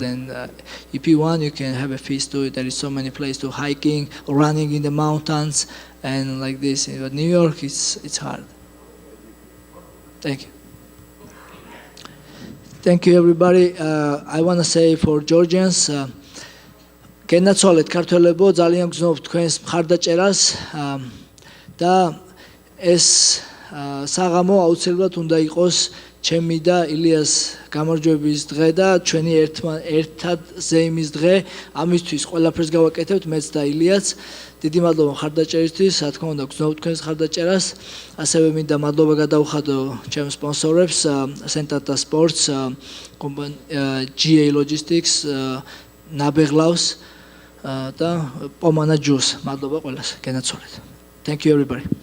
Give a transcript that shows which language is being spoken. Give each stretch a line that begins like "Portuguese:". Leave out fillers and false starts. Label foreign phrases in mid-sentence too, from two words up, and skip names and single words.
English: And if you want, you can have a feast too. There is so many places to hiking, or running in the mountains, and like this. But New York, it's hard. Thank you. Thank you, everybody. I want to say for Georgians,
Georgian: გენაცვალეთ ქართველებო, ძალიან გზნობთ თქვენს მხარდაჭერას და ეს საღამო აუცილებლად უნდა იყოს ჩემი და ილიას გამარჯვების დღე და ჩვენი ერთად ზეიმის დღე. ამისთვის ყველაფერს გავაკეთებთ, მეც და ილიაც. დიდი მადლობა მხარდაჭერისთვის, რა თქმა უნდა გზნობთ თქვენს მხარდაჭერას. ასევე მინდა მადლობა გადავხადო ჩემს სპონსორებს,
English: Sentata Sports, GA Logistics,
Georgian: ნაბეღლავს და პომანა ჯუს. მადლობა ყველას, გენაცვალეთ.
English: Thank you, everybody.